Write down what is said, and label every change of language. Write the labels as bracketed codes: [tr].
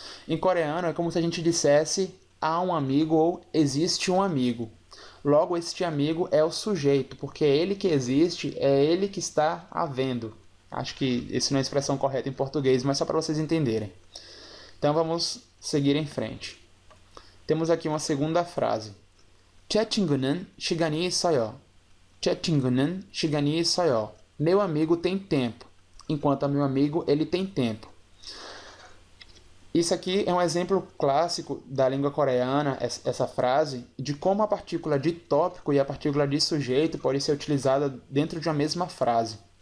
[pt] Em coreano é como se a gente dissesse há um amigo ou existe um amigo. Logo, este amigo é o sujeito, porque é ele que existe, é ele que está havendo. Acho que isso não é a expressão correta em português, mas só para vocês entenderem. Então vamos seguir em frente. Temos aqui uma segunda frase. [ko] 제 친구는 시간이 있어요. 제 친구는 시간이 있어요. [pt] Meu amigo tem tempo, enquanto meu amigo ele tem tempo. Isso aqui é um exemplo clássico da língua coreana, essa frase, de como a partícula de tópico e a partícula de sujeito pode ser utilizada dentro de uma mesma frase.